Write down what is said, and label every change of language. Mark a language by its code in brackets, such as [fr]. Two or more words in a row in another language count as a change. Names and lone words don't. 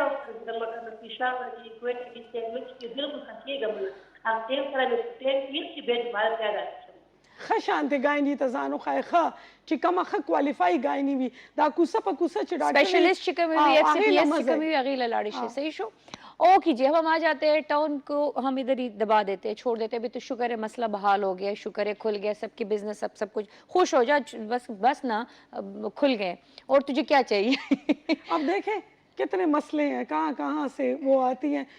[ps] ښه شانتې ګایني ته ځان وښایئ, ښه چې کومه ښه کوالیفای ګایني وي, دا کوسه په کوسه چې ډاکټر اسپیشلسٹ چې کومې وي, ایف سی پی ایس چې کومې وي, هغې له لاړې شي. صحیح شو؟ [ur] اوکے جی, اب ہم آ جاتے ہیں ٹاؤن کو, ہم ادھر ہی دبا دیتے ہیں, چھوڑ دیتے ہیں. ابھی تو شکر ہے مسئلہ بحال ہو گیا, شکر ہے کھل گیا سب کی بزنس, سب کچھ خوش ہو جا, بس نا کھل گئے. اور تجھے کیا چاہیے؟ اب دیکھیں کتنے مسئلے ہیں, کہاں سے وہ آتی ہیں.